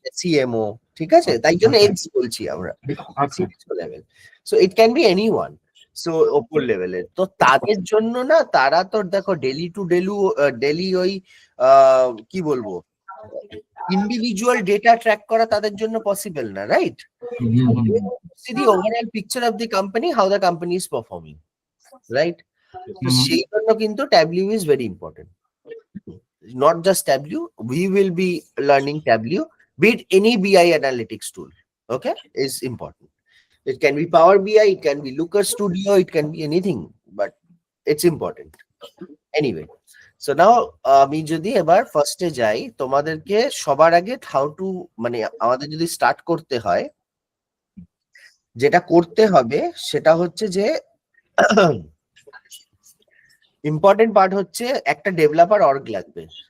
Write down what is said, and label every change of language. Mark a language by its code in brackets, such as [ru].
[en] Can be a CMO. [bn] ঠিক আছে, তাই জন্য এক্স বলছি আমরা আচ্ছা [en] CXO level. So it can be anyone. [bn] So ওপর লেভেলের তো তাদের জন্য না, তারা তো দেখো ডেলি ওই কি বলবো ইন্ডিভিজুয়াল ডেটা ট্র্যাক করা তাদের জন্য পসিবল না, right? [en] See the overall picture of the company, how the company is performing, right? So [bn] সেই জন্য কিন্তু [en] Tableau is very important. Not just Tableau, we will be learning Tableau, be it any BI analytics tool, okay, is important. It can be Power BI, it can be Looker Studio, it can be anything, but it's important. Anyway, so now [bn] আমি যদি এবার ফার্স্টে যাই, তোমাদেরকে সবার আগে how to মানে আমাদের যদি স্টার্ট করতে হয়, যেটা করতে হবে সেটা হচ্ছে যে ইম্পর্টেন্ট পার্ট হচ্ছে একটা ডেভেলপার অর্গ লাগবে।